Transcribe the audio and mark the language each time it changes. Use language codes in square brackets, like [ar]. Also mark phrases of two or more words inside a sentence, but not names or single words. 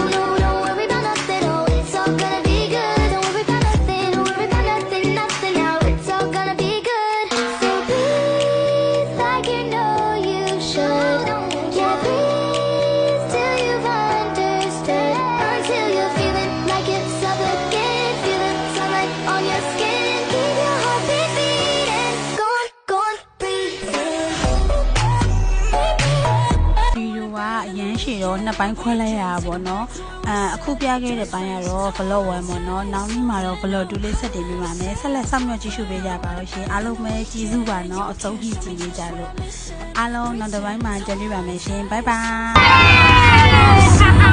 [en] no don't worry about nothing oh it's all gonna be good Don't worry about nothing nothing now it's all gonna be good So breathe like you know you should Yeah breathe till you've understood Until you're feeling like it's up again Feel the sunlight on your skin Keep your heartbeat beating Go on breathe [my] ဗီဒီယိုကအရန်ရှည်တော့နှစ်ပိုင်းခွဲလိုက်ရတာပေါ့နော်အခုပြခဲ့တဲ့ပိုင်းကတော့ vlog 1ပေါ့နော်နောက်နေ့မှာတော့ vlog 2လေးဆက်တင်ပေးပါမယ်ဆက်လက်ဆောင်ရွက်ကြည့်ရှုပေးကြပါလို့ရှင်အားလုံးပဲကြည်စုပါနော်အဆုံးထိကြည်နေကြလို့အားလုံးနောက်တစ်ပိုင်းမှာကြည့်ပြပါမယ်ရှင် [en] bye bye